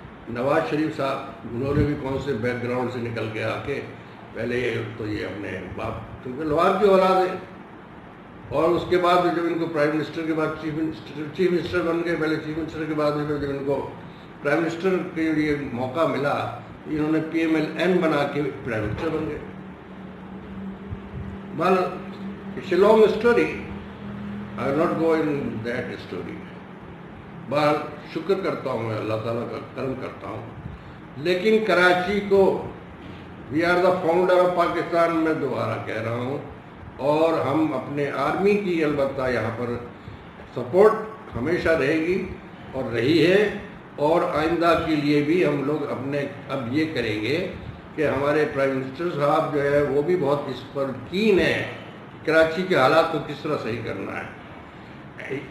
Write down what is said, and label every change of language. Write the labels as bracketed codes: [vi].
[ur] نواز شریف صاحب انہوں نے بھی کون سے بیک گراؤنڈ سے نکل کے آ کے پہلے تو یہ اپنے باپ کیونکہ لوہار کی اولاد ہے، اور اس کے بعد جب ان کو پرائم منسٹر کے بعد چیف منسٹر بن گئے، پہلے چیف منسٹر کے بعد جب ان کو پرائم منسٹر کے لیے موقع ملا انہوں نے پی ایم ایل این بنا کے پرائم منسٹر بن گئے. [en] Well, it's a long story. I will not go in that story. [ur] بہر شکر کرتا ہوں میں اللہ تعالیٰ کا کرم کرتا ہوں. لیکن کراچی کو [en] we are the founder of Pakistan [ur] میں دوبارہ کہہ رہا ہوں، اور ہم اپنے آرمی کی البتہ یہاں پر سپورٹ ہمیشہ رہے گی اور رہی ہے، اور آئندہ کے لیے بھی ہم لوگ اپنے اب یہ کریں گے کہ ہمارے پرائم منسٹر صاحب جو ہے وہ بھی بہت اس پر کین ہے کراچی کے حالات کو کس طرح صحیح کرنا ہے.